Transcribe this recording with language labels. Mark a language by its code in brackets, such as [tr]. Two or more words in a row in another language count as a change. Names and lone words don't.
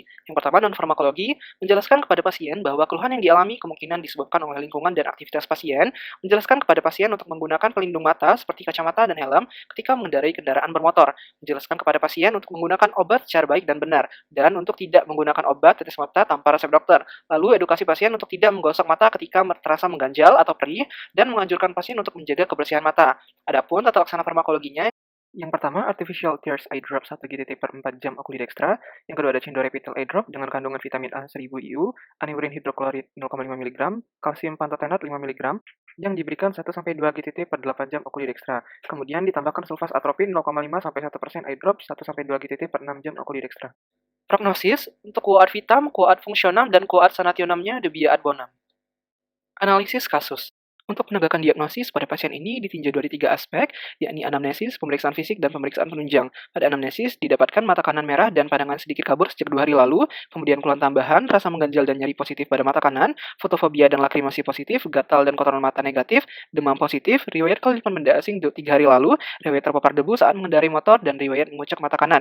[id] Yang pertama, non-farmakologi menjelaskan kepada pasien bahwa keluhan yang dialami kemungkinan disebabkan oleh lingkungan dan aktivitas pasien, menjelaskan kepada pasien untuk menggunakan pelindung mata seperti kacamata dan helm ketika mengendarai kendaraan bermotor, menjelaskan kepada pasien untuk menggunakan obat secara baik dan benar, dan untuk tidak menggunakan obat tetes mata tanpa resep dokter. Lalu, edukasi pasien untuk tidak menggosok mata ketika terasa mengganjal atau perih, dan menganjurkan pasien untuk menjaga kebersihan mata. Adapun tata laksana farmakologinya, yang pertama, [en] artificial tears eye drop 1 GTT [id] per 4 jam [en] oculidextra. [id] Yang kedua ada Chindorepital [en] eye drop [id] dengan kandungan vitamin A 1000 IU, aniurin hidroklorid 0,5 mg, kalsium pantotenat 5 mg, yang diberikan 1-2 GTT per 8 jam oculidextra. Kemudian ditambahkan sulfas atropin 0,5-1% [en] eye drop [id] 1-2 GTT per 6 jam oculidextra. [la] Prognosis untuk quoad vitam, quoad fungsionam, [id] dan [la] quoad sanationamnya debia ad bonam. [id] Analisis kasus. Untuk penegakan diagnosis pada pasien ini ditinjau dari 3 aspek, yakni anamnesis, pemeriksaan fisik, dan pemeriksaan penunjang. Pada anamnesis, didapatkan mata kanan merah dan pandangan sedikit kabur sejak 2 hari lalu, kemudian keluhan tambahan, rasa mengganjal dan nyeri positif pada mata kanan, fotofobia dan lakrimasi positif, gatal dan kotoran mata negatif, demam positif, riwayat kelilipan benda asing 3 hari lalu, riwayat terpapar debu saat mengendarai motor, dan riwayat mengucek mata kanan.